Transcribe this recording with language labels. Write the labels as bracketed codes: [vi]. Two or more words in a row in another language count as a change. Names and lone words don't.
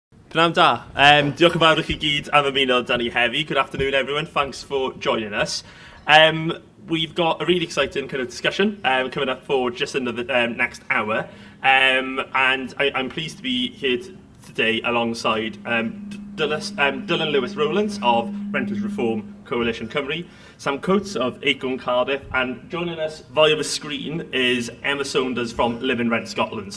[cy] Pnawn da. Diolch yn fawr i chi gyd am ymuno dan ni heddi. [en] Good afternoon, everyone. Thanks for joining us. We've got a really exciting kind of discussion coming up for just another next hour. And I'm pleased to be here today alongside Dylan Lewis-Rowlands of Renters Reform Coalition Cymru, Sam Coates of Acorn Cardiff, and joining us via the screen is Emma Saunders from Live in Rent Scotland.